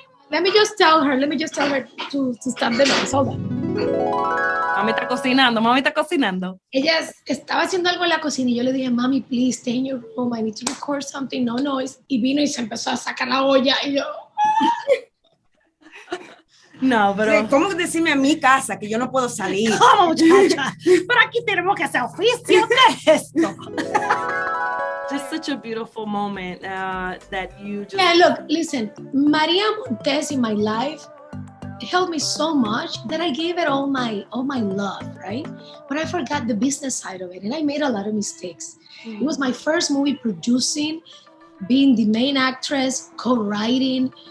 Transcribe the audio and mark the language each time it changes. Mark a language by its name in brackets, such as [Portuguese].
[English] Let me just tell her to stop the noise. Hold on. [Spanish] Mami está cocinando. Ella estaba haciendo algo en la cocina y yo le dije, mami, [English] please stay in your room. I need to record something. No noise. [Spanish] Y vino y se empezó a sacar la olla y yo... No, pero... ¿Cómo decirme a mi casa que yo no puedo salir? ¿Cómo, muchacha? Pero aquí tenemos que hacer oficio. ¿Qué es esto? [English] Just such a beautiful moment that you just... Yeah, look, listen. Maria Montes in my life helped me so much that I gave it all my love, right? But I forgot the business side of it, and I made a lot of mistakes. It was my first movie producing, being the main actress, co-writing.